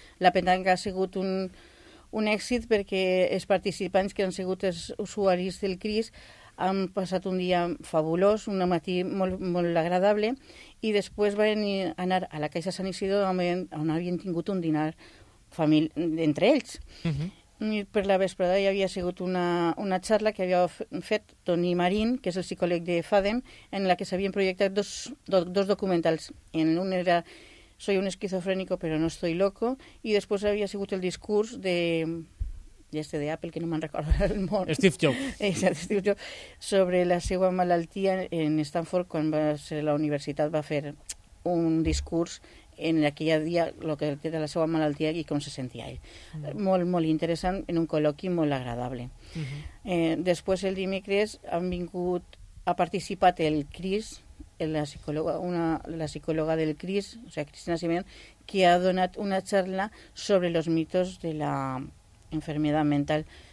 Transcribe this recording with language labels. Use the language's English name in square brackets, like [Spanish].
[Catalan] La Petanca ha sigut un èxit perquè els participants que han sigut els usuaris del CRIS han passat un dia fabulós, un matí molt, molt agradable, i després van anar a la Caixa Sant Isidro on havien tingut un dinar entre ells. Uh-huh. I per la vesprada hi havia sigut una xarra que havia fet Toni Marín, que és el psicòleg de FADEM, en la que s'havien projectat dos documentals. En un era Soy un esquizofrénico, pero no estoy loco. [Spanish] Y después había sigut [Catalan] el discurs de... [Spanish] Y este de Apple, que no me han recordado el nombre. Steve Jobs. Steve Jobs. [Catalan] Sobre la seua malaltia en Stanford, quan va ser la universitat, va fer un discurs en aquell dia, lo que era la seua malaltia i com se sentia ell. Mm. Molt, molt interessant, en un col·loqui molt agradable. Mm-hmm. Després, el dimecres, ha participat el CRIS, la psicòloga del CRIS, o sea, Cristina Simeón, que ha donat una charla [Spanish] sobre los mitos de la enfermedad mental.